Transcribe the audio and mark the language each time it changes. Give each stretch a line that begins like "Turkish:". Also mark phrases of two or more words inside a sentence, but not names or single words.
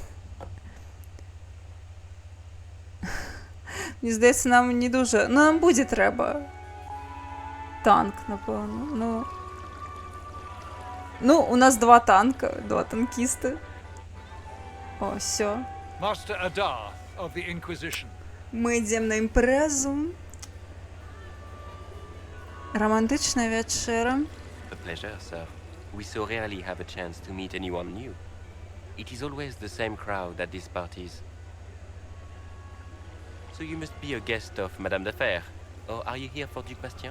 Belarusian: Мне здаецца, нам не дуже... Ну, нам будзе трэба. Танк, напэўна. Ну, у нас 2 танка, 2 танкісты. О, всё.
English: Master Adar of the Inquisition.
Belarusian: Мы ідзем на імпрэзу.
Russian: Романтичная вечера.
English: A pleasure, sir. We so rarely have a chance to meet anyone new. It is always the same crowd at these parties. So you must be a guest of Madame de Fer. Or are you here for Duc Bastien?